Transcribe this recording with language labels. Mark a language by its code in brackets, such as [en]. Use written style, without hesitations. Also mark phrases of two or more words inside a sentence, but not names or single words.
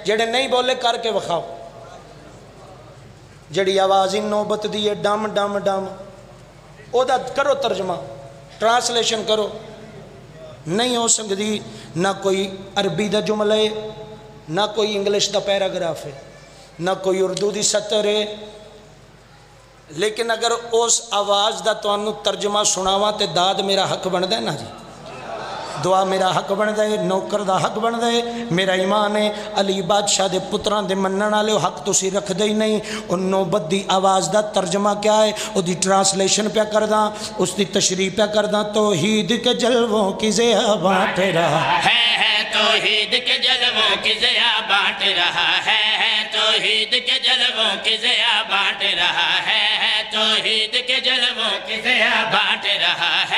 [pa] جڑے نہیں بولے کر کے وکھاؤ. جڑی آواز ہی نوبت دی ہے ڈم ڈم ڈم او دا کرو ترجمہ ٹرانسلیشن کرو. نہیں ہو سکتی. نہ کوئی عربی دا جملہ ہے, نہ کوئی انگلش دا پیراگراف ہے, نہ کوئی اردو دی سطر ہے. لیکن اگر اس آواز دا تو انہوں ترجمہ سناواں تے داد میرا حق بن دے نا جی, دعا میرا حق بن دے, نوکر دا حق بن دے. میرا ایمان ہے علی بادشاہ دے پتران دے منن والے حق تسی رکھ دے ہی نہیں. ان نوبت دی آواز دا ترجمہ کیا ہے, او دی ٹرانسلیشن پہ کرداں, اس دی تشریح پہ کرداں. [ur] توحید کے جلووں کی ضیا بانٹ رہا ہے, توحید کے جلووں کی ضیا بانٹ رہا ہے, توحید کے جلووں کی ضیا بانٹ رہا ہے, توحید کے جلووں کی ضیا بانٹ رہا ہے.